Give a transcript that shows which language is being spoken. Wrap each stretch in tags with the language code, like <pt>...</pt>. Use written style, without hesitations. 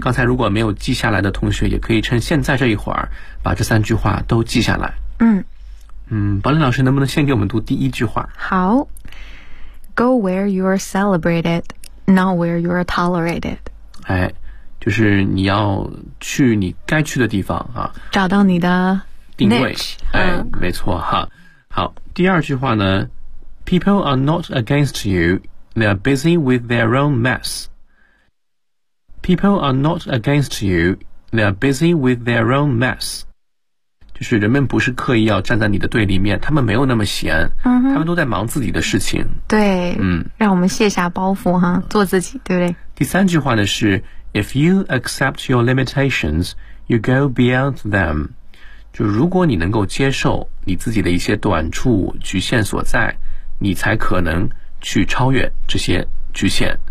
<zh>刚才如果没有记下来的同学也可以趁现在这一会儿把这三句话都记下来。嗯嗯，宝林老师能不能先给我们读第一句话。</zh> <en>好， Go where you are celebrated，Not where you are tolerated。</en> <zh>哎，就是你要去你该去的地方啊，找到你的定位。哎，没错哈。好，第二句话呢，</zh> <en>People are not against you, they are busy with their own mess. People are not against you, they are busy with their own mess.</en> <zh>就是人们不是刻意要站在你的对立面，他们没有那么闲，他们都在忙自己的事情。对，嗯，让我们卸下包袱哈，做自己，对不对？第三句话呢是</zh> <en>If you accept your limitations, you go beyond them.</en> <zh>就如果你能够接受你自己的一些短处、局限所在，你才可能去超越这些局限。</zh>